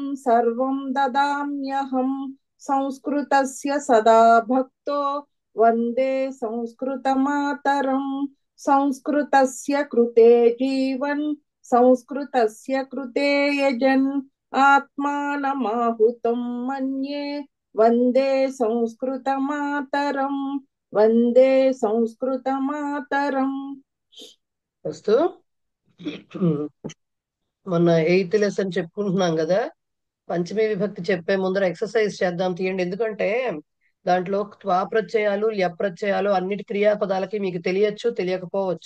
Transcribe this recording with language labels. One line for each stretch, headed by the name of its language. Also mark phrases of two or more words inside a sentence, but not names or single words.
Sanskrit: सर्वं ददाम्यहं संस्कृतस्य सदा भक्तो वन्दे संस्कृतमातरं संस्कृतस्य कृते जीवन् संस्कृतस्य कृते यजन् आत्मानमाहुतं मन्ये वन्दे संस्कृतमातरं वन्दे संस्कृतमातरम्।
Telugu: వస్తూ మొన్న 8th లెసన్ చెప్పుకుంటున్నాం కదా, పంచమీ విభక్తి చెప్పే ముందర ఎక్సర్సైజ్ చేద్దాం తీయండి. ఎందుకంటే దాంట్లో త్వా ప్రత్యయాలు ల్యప్రత్యయాలు అన్నిటి క్రియాపదాలకి మీకు తెలియచ్చు తెలియకపోవచ్చు.